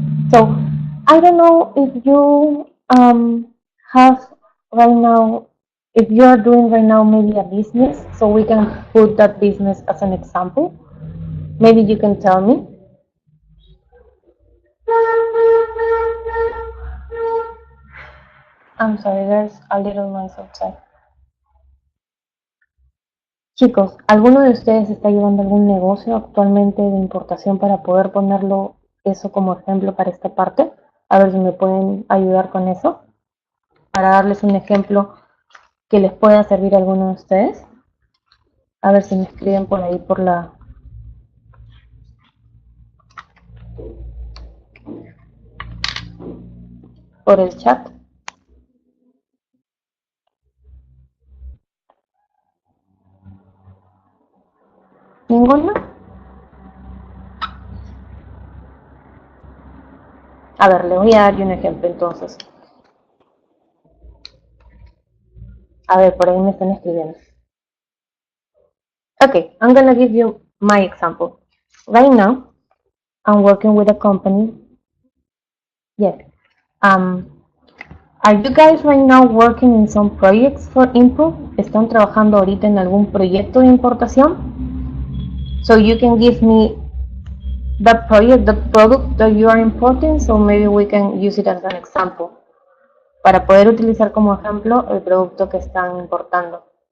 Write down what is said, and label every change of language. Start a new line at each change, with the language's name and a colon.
English: So I don't know if you have right now, if you are doing right now maybe a business, so we can put that business as an example. Maybe you can tell me. I'm sorry, there's a little noise outside.
Spanish: Chicos, ¿alguno de ustedes está llevando algún negocio actualmente de importación para poder ponerlo eso como ejemplo para esta parte? A ver si me pueden ayudar con eso, para darles un ejemplo que les pueda servir a alguno de ustedes. A ver si me escriben por ahí por el chat. ¿Ninguno? A ver, les voy a dar un ejemplo entonces. A ver, por ahí me están escribiendo.
English: Okay, I'm gonna give you my example. Right now, I'm working with a company. Yes. Are you guys right now working in some projects for import?
Spanish: ¿Están trabajando ahorita en algún proyecto de importación?
English: So you can give me the project, the product that you are importing, so maybe we can use it as an example.
Spanish: Para poder utilizar como ejemplo el producto que están importando.